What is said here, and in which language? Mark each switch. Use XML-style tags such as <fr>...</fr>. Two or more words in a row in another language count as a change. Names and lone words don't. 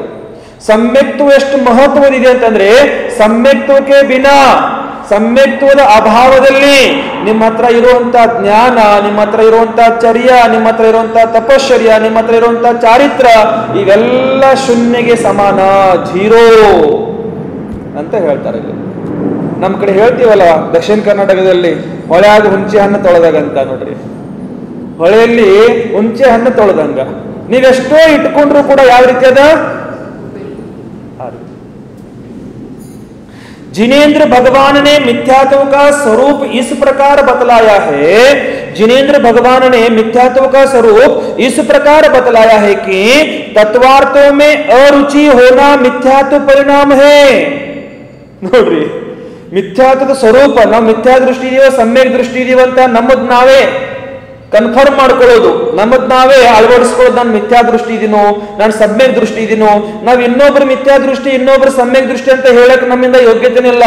<kn>ಸಮ್ಯಕ್ತ್ವ ಎಷ್ಟು ಮಹತ್ವದಿದೆ ಅಂತಂದ್ರೆ, ಸಮ್ಯಕ್ತ್ವಕ್ಕೆ ಬಿನಾ, ಸಮ್ಯಕ್ತ್ವದ ಅಭಾವದಲ್ಲಿ ನಿಮ್ಮ ಹತ್ರ ಇರುವಂತಹ ಜ್ಞಾನ, ನಿಮ್ಮ ಹತ್ರ ಇರುವಂತಹ ಚರ್ಯ, ನಿಮ್ಮ ಹತ್ರ ಇರುವಂತಹ ತಪಶ್ಚರ್ಯ, ನಿಮ್ಮ ಹತ್ರ ಇರುವಂತಹ ಚಾರಿತ್ರ ಇವೆಲ್ಲ ಶೂನ್ಯಗೆ ಸಮಾನ, 0 ಅಂತ ಹೇಳ್ತಾರೆ. ನಮ್ಮ ಕಡೆ ಹೇಳ್ತೀವಲ್ಲ, ದಕ್ಷಿಣ ಕರ್ನಾಟಕದಲ್ಲಿ ಹೊಳೆಯಾಗ ಹುಂಚೆ ಹಣ್ಣು ತೊಳೆದಾಗಂತ ನೋಡ್ರಿ. ಹೊಳೆಯಲ್ಲಿ ಹುಂಚೆ ಹಣ್ಣು ತೊಳೆದಂಗ ನೀವೆಷ್ಟೋ ಇಟ್ಕೊಂಡ್ರು ಕೂಡ ಯಾವ ರೀತಿ ಅದ?</kn> <hi>जिनेन्द्र भगवान ने मिथ्यात्व का स्वरूप इस प्रकार बतलाया है, जिनेन्द्र भगवान ने मिथ्यात्व का स्वरूप इस प्रकार बतलाया है कि तत्वार्थों में अरुचि होना मिथ्यात्व परिणाम है.</hi> <kn>ನೋಡ್ರಿ, ಮಿಥ್ಯಾತ್ವದ ಸ್ವರೂಪ, ನಾವು ಮಿಥ್ಯಾ ದೃಷ್ಟಿ ಇದೀವ ಸಮ್ಯಕ್ ದೃಷ್ಟಿ ಇದೀವ ಅಂತ ನಮ್ಮದ್ ನಾವೇ ಕನ್ಫರ್ಮ್ ಮಾಡ್ಕೊಳ್ಳೋದು, ನಮ್ಮದ್ ನಾವೇ ಅಳವಡಿಸ್ಕೊಳ್ಳೋದು. ನಾನು ಮಿಥ್ಯಾ ದೃಷ್ಟಿ ಇದೀನೋ, ನಾನು ಸಮ್ಯಕ್ ದೃಷ್ಟಿ ಇದೀನೋ. ನಾವು ಇನ್ನೊಬ್ರು ಮಿಥ್ಯಾ ದೃಷ್ಟಿ, ಇನ್ನೊಬ್ರು ಸಮ್ಯಕ್ ದೃಷ್ಟಿ ಅಂತ ಹೇಳಕ್ ನಮ್ಮಿಂದ ಯೋಗ್ಯತೆನೇ ಇಲ್ಲ.</kn>